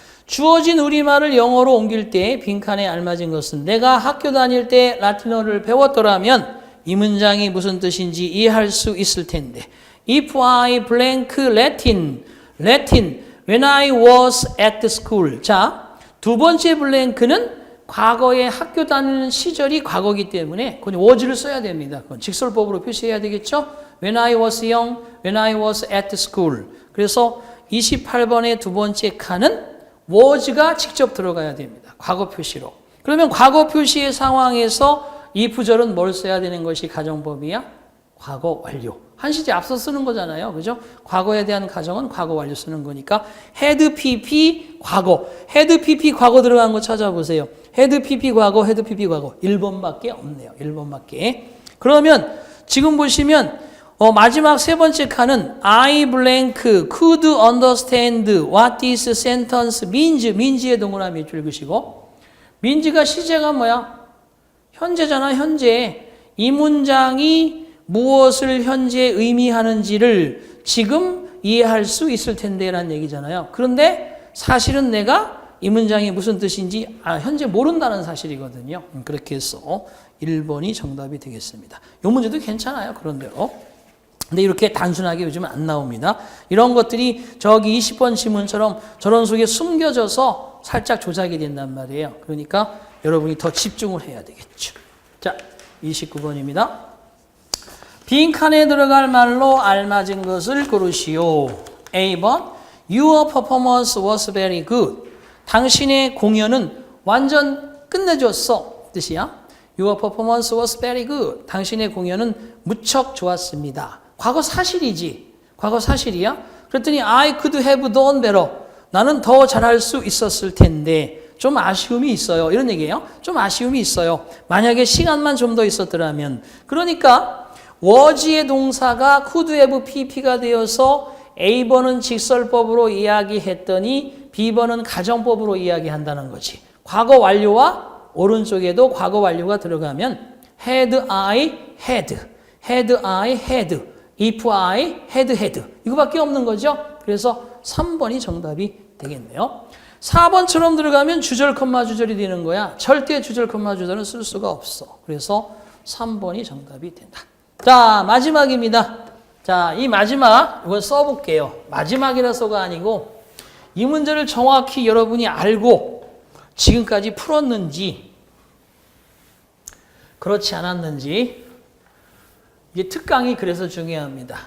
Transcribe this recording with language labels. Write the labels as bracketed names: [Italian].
[Korean] 주어진 우리말을 영어로 옮길 때 빈칸에 알맞은 것은 내가 학교 다닐 때 라틴어를 배웠더라면 이 문장이 무슨 뜻인지 이해할 수 있을 텐데 [English] If I blank Latin when I was at the school. [Korean] 자, 두 번째 블랭크는 과거에 학교 다니는 시절이 과거이기 때문에 그건 was를 써야 됩니다. 그건 직설법으로 표시해야 되겠죠. [English] When I was young, when I was at school. [Korean] 그래서 28번의 두 번째 칸은 was가 직접 들어가야 됩니다. 과거 표시로. 그러면 과거 표시의 상황에서 이 부절은 뭘 써야 되는 것이 가정법이야? 과거 완료. 한 시제 앞서 쓰는 거잖아요. 그죠? 과거에 대한 가정은 과거 완료 쓰는 거니까 had PP 과거. had PP 과거 들어간 거 찾아보세요. had PP 과거, had PP 과거. 1번밖에 없네요. 1번밖에. 그러면 지금 보시면 마지막 세 번째 칸은 [English] I blank could understand what this sentence means. [Korean] means의 동그라미 줄 그시고 means가 시제가 뭐야? 현재잖아. 현재. 이 문장이 무엇을 현재 의미하는지를 지금 이해할 수 있을 텐데 라는 얘기잖아요. 그런데 사실은 내가 이 문장이 무슨 뜻인지 현재 모른다는 사실이거든요. 그렇게 해서 1번이 정답이 되겠습니다. 이 문제도 괜찮아요. 그런대로. 근데 이렇게 단순하게 요즘은 안 나옵니다. 이런 것들이 저기 20번 지문처럼 저런 속에 숨겨져서 살짝 조작이 된단 말이에요. 그러니까 여러분이 더 집중을 해야 되겠죠. 자, 29번입니다. 빈칸에 들어갈 말로 알맞은 것을 고르시오. [English] A번 Your performance was very good. [Korean] 당신의 공연은 완전 끝내줬어. 뜻이야. [English] Your performance was very good. [Korean] 당신의 공연은 무척 좋았습니다. 과거 사실이지. 과거 사실이야. 그랬더니 [English] I could have done better. [Korean] 나는 더 잘할 수 있었을 텐데 좀 아쉬움이 있어요. 이런 얘기예요. 좀 아쉬움이 있어요. 만약에 시간만 좀 더 있었더라면. 그러니까 was의 동사가 could have pp가 되어서 A번은 직설법으로 이야기했더니 B번은 가정법으로 이야기한다는 거지. 과거 완료와 오른쪽에도 과거 완료가 들어가면 had I had, had I had, if I had had 이거밖에 없는 거죠. 그래서 3번이 정답이 되겠네요. 4번처럼 들어가면 주절 콤마 주절이 되는 거야. 절대 주절 콤마 주절은 쓸 수가 없어. 그래서 3번이 정답이 된다. 자, 마지막입니다. 자, 이 마지막 이걸 써볼게요. 마지막이라서가 아니고 이 문제를 정확히 여러분이 알고 지금까지 풀었는지 그렇지 않았는지 이게 특강이 그래서 중요합니다.